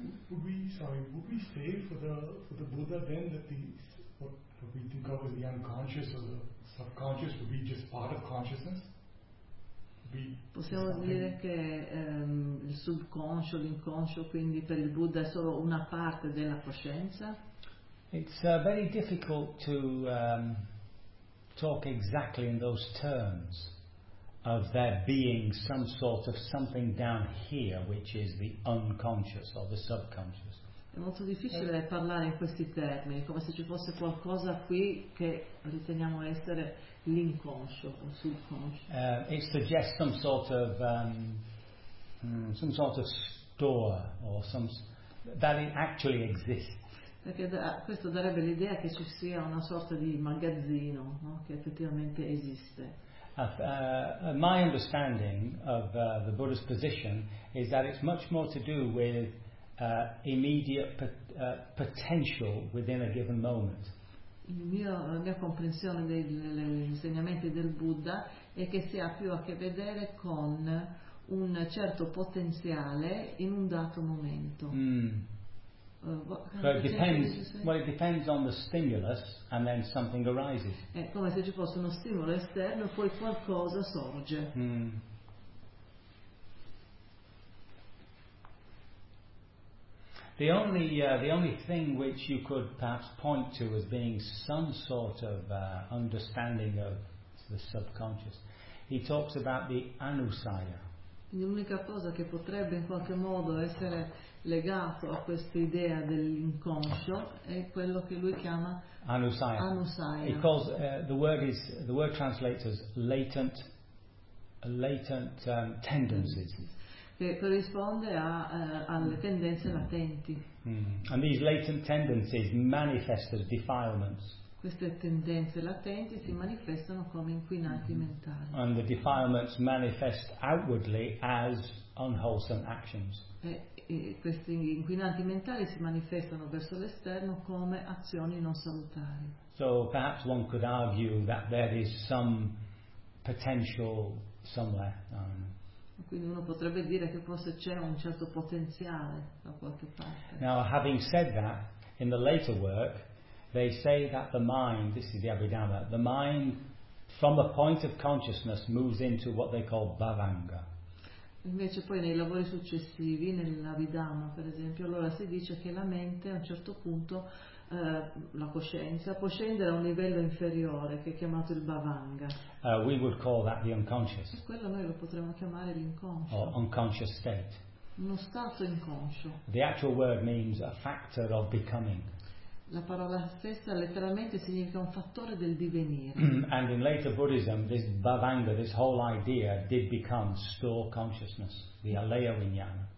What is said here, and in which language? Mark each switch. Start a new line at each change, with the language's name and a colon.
English: Would we say for the Buddha then that what we think of as the unconscious or the subconscious would be just part of consciousness?
Italian: Possiamo dire che il subconscio, l'inconscio, quindi per il Buddha è solo una parte della coscienza?
English: It's very difficult to talk exactly in those terms of there being some sort of something down here which is the unconscious or the subconscious.
Italian: È molto difficile parlare in questi termini, come se ci fosse qualcosa qui che riteniamo essere l'inconscio o subconscio.
English: It suggests some sort of store or some that it actually exists.
Italian: Perché questo darebbe l'idea che ci sia una sorta di magazzino, no? Che effettivamente esiste.
English: My understanding of the Buddha's position is that it's much more to do with immediate potential within a given moment.
Italian: La mia comprensione degli insegnamenti del Buddha è che si ha più a che vedere con un certo potenziale in un dato momento.
English: It depends on the stimulus and then something arises.
Italian: È come se ci fosse uno stimolo esterno, poi qualcosa sorge.
English: The only thing which you could perhaps point to as being some sort of understanding of the subconscious, he talks about the anusaya.
Italian: L'unica cosa che potrebbe in qualche modo essere legato a questa idea dell'inconscio è quello che lui chiama
Pali: anusaya. Anusaya.
English: Because the word translates as latent tendencies.
Italian: Che corrisponde alle tendenze latenti.
English: And these latent tendencies manifest as defilements.
Italian: queste tendenze latenti si manifestano come inquinati mentali.
English: And the defilements manifest outwardly as unwholesome actions.
Italian: E questi inquinanti mentali si manifestano verso l'esterno come azioni non salutari.
English: So perhaps one could argue that there is some potential somewhere.
Italian: Quindi uno potrebbe dire che forse c'è un certo potenziale da qualche parte.
English: Now, having said that, in the later work, they say that the mind, this is the Abhidhamma, the mind from the point of consciousness moves into what they call Bhavanga.
Italian: Invece poi nei lavori successivi, nell'Abhidhamma per esempio, allora si dice che la mente a un certo punto, la coscienza, può scendere a un livello inferiore che è chiamato il Bhavanga.
English: We would call that the unconscious.
Italian: E quello noi lo potremmo chiamare l'inconscio.
English: Or unconscious state.
Italian: Uno stato inconscio.
English: The actual word means a factor of becoming.
Italian: La parola stessa letteralmente significa un fattore del divenire.
English: And in later Buddhism, this Bhavanga, this whole idea, did become store consciousness, the alaya vijnana.